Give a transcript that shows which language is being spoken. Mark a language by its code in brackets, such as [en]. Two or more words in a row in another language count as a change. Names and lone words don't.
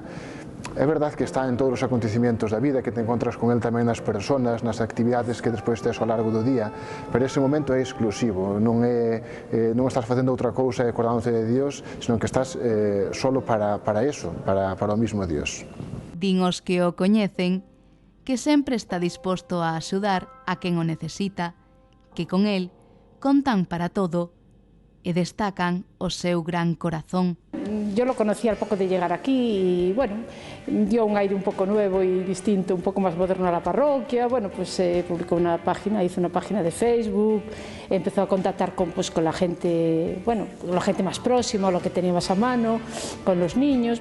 [gl] É verdade que está en todos os acontecimientos da vida, que te encontras con Él tamén nas persoas, nas actividades que despois tes ao largo do día, pero ese momento é exclusivo, non estás facendo outra cousa e acordándote de Dios, senón que estás solo para eso, para o mismo Dios. Din os que o coñecen que sempre está disposto a axudar a quen o necesita, que con Él contan para todo e destacan o seu gran corazón. [es] Yo lo conocí al poco de llegar aquí y bueno, dio un aire un poco nuevo y distinto, un poco más moderno a la parroquia. Bueno, pues publicó una página, hizo una página de Facebook, empezó a contactar con la gente, bueno, con la gente más próxima, lo que tenía más a mano, con los niños.